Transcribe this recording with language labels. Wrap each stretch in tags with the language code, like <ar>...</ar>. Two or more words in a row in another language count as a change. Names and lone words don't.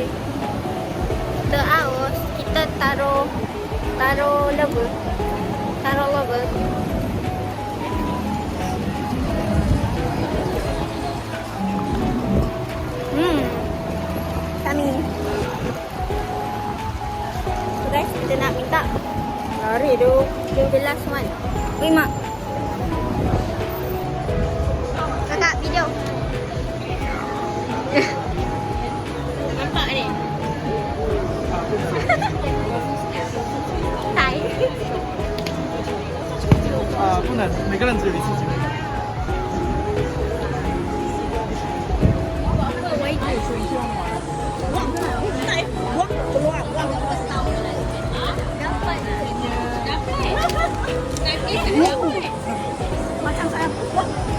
<ms>Kita aus. Kita taruh level. Kami.</ms> <en>So guys,</en> <ms>kita nak minta. Lari tu.</ms> <en>The last one. Wait,</en> <ms>Mak. Kakak, video. Nampak ni? Hai.</ms> <zh>不能，每个人只有一次机会。</zh> <ms>Macam saya buat.</ms>